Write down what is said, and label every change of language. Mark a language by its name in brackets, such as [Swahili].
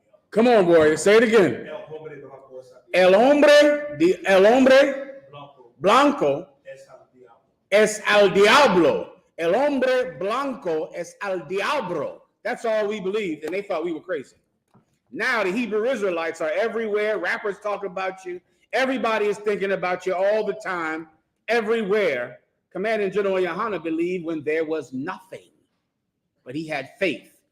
[English] Come on, warrior, say it again. [Spanish] El hombre blanco es al diablo. El hombre blanco es al diablo. [English] That's all we believed, and they thought we were crazy. Now the Hebrew Israelites are everywhere. Rappers talk about you. Everybody is thinking about you all the time, everywhere. Commanding General Yahanna believed when there was nothing, but he had faith.